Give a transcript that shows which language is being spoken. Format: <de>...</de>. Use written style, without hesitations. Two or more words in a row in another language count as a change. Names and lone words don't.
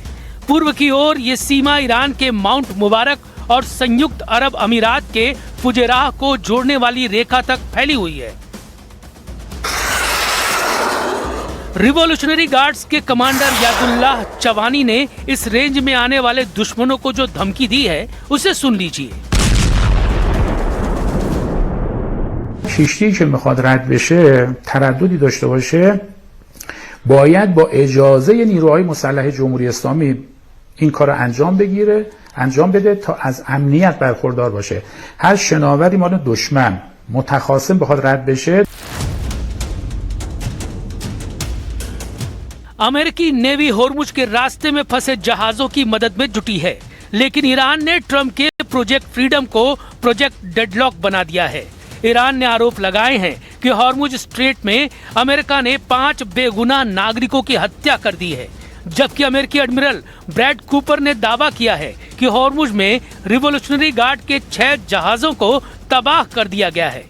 <hi>पूर्व की ओर ये सीमा ईरान के माउंट मुबारक और संयुक्त अरब अमीरात के फुजैराह को जोड़ने वाली रेखा तक फैली हुई है। रिवॉल्यूशनरी गार्ड्स के कमांडर यादुल्लाह चवानी ने इस रेंज में आने वाले दुश्मनों को जो धमकी दी है, उसे सुन लीजिए।</hi> <fa>کشتی که میخواد رد بشه ترددی داشته باشه باید با اجازه نیروهای مسلح جمهوری اسلامی این کار انجام بده تا از امنیت برخوردار باشه. هر شناوری مال دشمن متخاصم بخواد رد بشه.</fa> <hi>अमेरिकी नेवी होर्मुज के रास्ते में फंसे जहाजों की मदद में जुटी है, लेकिन ईरान ने ट्रंप के प्रोजेक्ट फ्रीडम को प्रोजेक्ट डेडलॉक बना दिया है। ईरान ने आरोप लगाए हैं कि हॉर्मुज स्ट्रेट में अमेरिका ने 5 बेगुनाह नागरिकों की हत्या कर दी है, जबकि अमेरिकी एडमिरल ब्रैड कूपर ने दावा किया है कि हॉर्मुज में रिवॉल्यूशनरी गार्ड के 6 जहाजों को तबाह कर दिया गया है।</hi>